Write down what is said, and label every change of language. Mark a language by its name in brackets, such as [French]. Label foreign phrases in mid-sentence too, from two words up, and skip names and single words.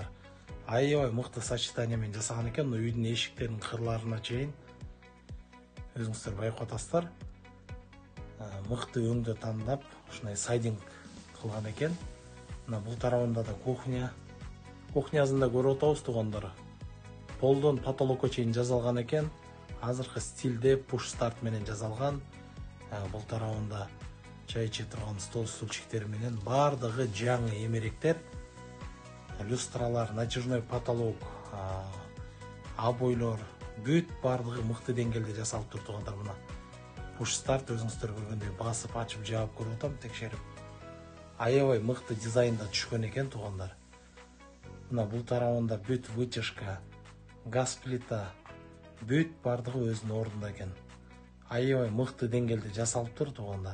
[Kyrgyz] Аябай мыкты сочетание менен жасаган экен. Үйдүн эшиктеринин кырларына чейин өзүңүздөр байкап атасыздар. Мыкты өңдө тандап, ушундай сайдинг кылган экен. Мына бул тарабында да кухня. Кухнясын да көрүп атабыз, туугандар. Полдон потолокко чейин жасалган экен. Азыркы стилде [English] push start [Kyrgyz] менен жасалган. Бул тарабында чай иче турган стол стульчиктер менен баардыгы жаңы эмеректер. Люстралар, [Russian] натяжной потолок, [Kyrgyz] обойлор, бүт баардыгы мыкты деңгээлде жасалып тур, туугандар. Мына [English] push start [Kyrgyz] өзүңүздөр көргөндөй басып, ачып, жаап көрүп атам, текшерип. Аябай мыкты дизайнда түшкөн экен, туугандар. Мына бул тарабында бүт вытяжка, газ плита, бүт баардыгы өзүнүн ордунда экен. Аябай мыкты деңгээлде жасалып тур, туугандар.